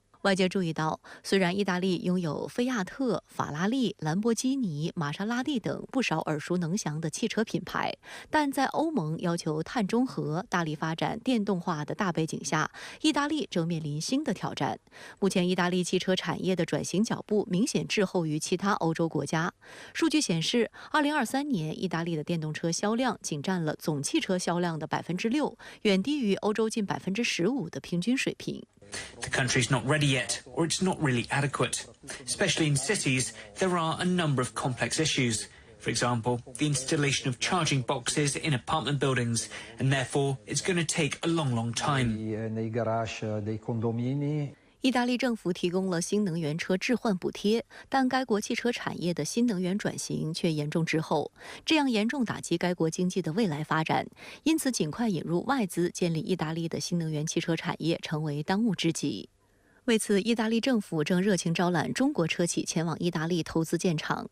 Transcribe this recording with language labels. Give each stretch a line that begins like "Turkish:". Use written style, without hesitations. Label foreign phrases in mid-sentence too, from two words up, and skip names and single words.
Chinese: 外界注意到，虽然意大利拥有菲亚特、法拉利、兰博基尼、玛莎拉蒂等不少耳熟能详的汽车品牌，但在欧盟要求碳中和、大力发展电动化的大背景下，意大利正面临新的挑战。目前，意大利汽车产业的转型脚步明显滞后于其他欧洲国家。数据显示，2023年意大利的电动车销量仅占了总汽车销量的6%，远低于欧洲近15%的平均水平。
English: The country's not ready yet, or it's not really adequate. Especially in cities, there are a number of complex issues. For example, the installation of charging boxes in apartment buildings, and therefore it's going to take a long time.
Italian: Nei garage dei condomini.
Chinese: 意大利政府提供了新能源车置换补贴，但该国汽车产业的新能源转型却严重滞后，这样严重打击该国经济的未来发展。因此，尽快引入外资建立意大利的新能源汽车产业成为当务之急。为此，意大利政府正热情招揽中国车企前往意大利投资建厂。